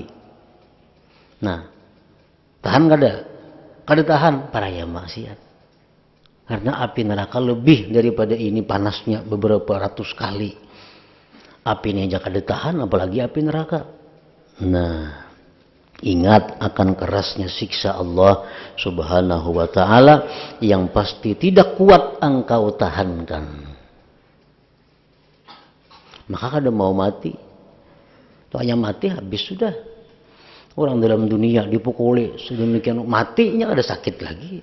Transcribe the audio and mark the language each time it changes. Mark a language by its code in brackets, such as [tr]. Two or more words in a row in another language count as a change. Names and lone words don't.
[id] Nah, tahan kada tahan, paraya maksiat. Karena api neraka lebih daripada ini panasnya beberapa ratus kali. Api ini aja kada tahan, apalagi api neraka. Nah, ingat akan kerasnya siksa Allah [ar] Subhanahu wa ta'ala [id] yang pasti tidak kuat engkau tahankan. Maka kada mau mati. Hanya mati habis sudah. Orang dalam dunia dipukuli sedemikian matinya ada sakit lagi.